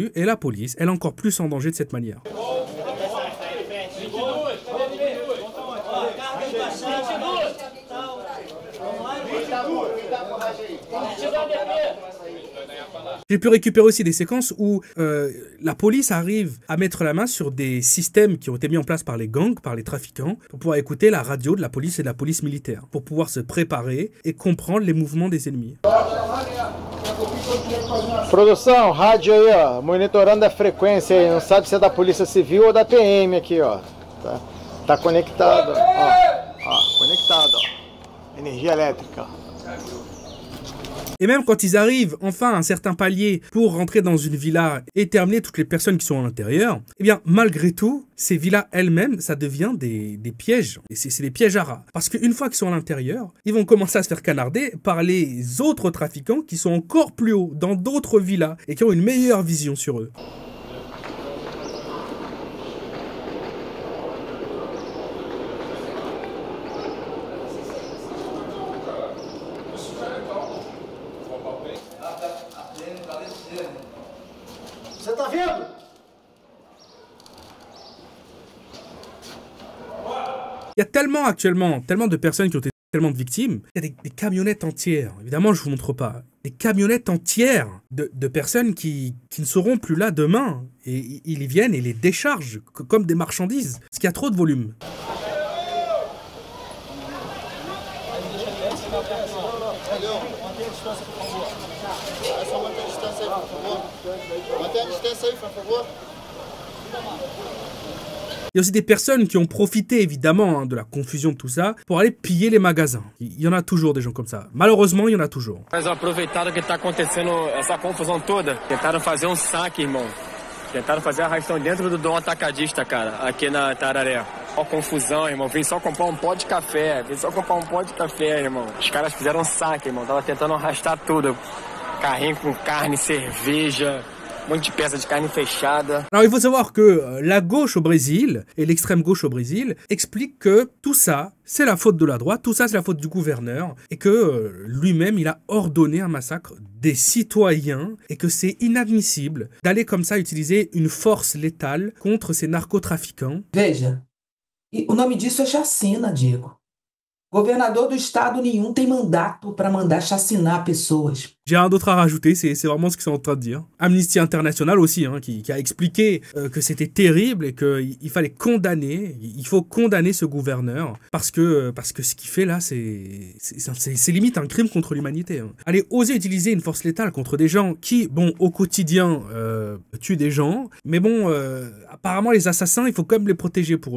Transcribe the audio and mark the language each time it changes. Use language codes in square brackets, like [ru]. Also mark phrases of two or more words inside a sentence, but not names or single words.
[fr] Et la police, elle est encore plus en danger de cette manière. J'ai pu récupérer aussi des séquences où la police arrive à mettre la main sur des systèmes qui ont été mis en place par les gangs, par les trafiquants, pour pouvoir écouter la radio de la police et de la police militaire, pour pouvoir se préparer et comprendre les mouvements des ennemis. [pt] Produção, rádio aí, ó, monitorando a frequência aí, não sabe se é da Polícia Civil ou da PM aqui, ó. Tá conectado, ó, conectado, ó. Energia elétrica. [fr] Et même quand ils arrivent enfin à un certain palier pour rentrer dans une villa et terminer toutes les personnes qui sont à l'intérieur, eh bien malgré tout, ces villas elles-mêmes, ça devient des pièges. Et c'est des pièges à rats. Parce qu'une fois qu'ils sont à l'intérieur, ils vont commencer à se faire canarder par les autres trafiquants qui sont encore plus hauts, dans d'autres villas, et qui ont une meilleure vision sur eux. [pt] Você tá vendo? [fr] Il y a tellement actuellement, tellement de personnes qui ont été tellement de victimes, il y a des camionnettes entières, évidemment je vous montre pas, des camionnettes entières de personnes qui ne seront plus là demain, et ils viennent et les déchargent comme des marchandises, parce qu'il y a trop de volume. Il y a aussi des personnes qui ont profité évidemment de la confusion de tout ça pour aller piller les magasins. Il y en a toujours des gens comme ça. Malheureusement, il y en a toujours. [pt] Mas aproveitaram que tá acontecendo essa confusão toda, tentaram fazer um saque, irmão. Tentaram fazer arrastão dentro do Dom Atacadista, cara, aqui na Tararé. Ó, confusão, irmão. Vim só comprar um pó de café. Irmão. Os caras fizeram um saque, irmão. Tava tentando arrastar tudo. Carrinho com carne, cerveja. Um monte de peça de carne fechada. [fr] Alors il faut savoir que la gauche au Brésil et l'extrême gauche au Brésil expliquent que tout ça, c'est la faute de la droite, tout ça c'est la faute du gouverneur, et que lui-même il a ordonné un massacre des citoyens, et que c'est inadmissible d'aller comme ça utiliser une force létale contre ces narcotrafiquants. [pt] Veja, e o nome disso é chacina, Diego. Governador do estado nenhum tem mandato para mandar chacinar pessoas. [fr] J'ai rien d'autre à rajouter, c'est vraiment ce qu'ils sont en train de dire. Amnesty International aussi, hein, qui a expliqué que c'était terrible et qu'il fallait condamner, il faut condamner ce gouverneur parce que ce qu'il fait là, c'est limite un crime contre l'humanité. Hein. Allez, oser utiliser une force létale contre des gens qui, bon, au quotidien, tuent des gens, mais bon, apparemment les assassins, il faut quand même les protéger pour eux.